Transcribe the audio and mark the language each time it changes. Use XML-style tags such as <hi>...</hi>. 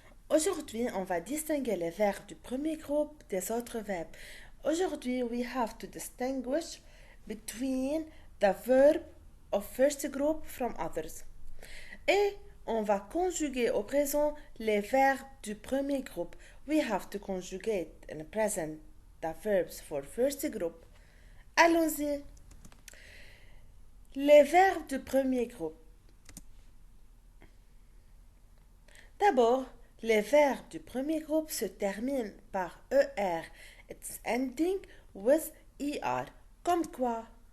<fr>Aujourd'hui, on va distinguer les verbes du premier groupe des autres verbes. Aujourd'hui,</fr> <en>we have to distinguish between the verb of first group from others.</en> <fr>Et on va conjuguer au présent les verbes du premier groupe.</fr> <en>We have to conjugate in the present the verbs for first group.</en> <fr>Allons-y. Les verbes du premier groupe. D'abord, les verbes du premier groupe se terminent par ER.</fr> <en>It's ending with ER.</en> <fr>Comme quoi?</fr>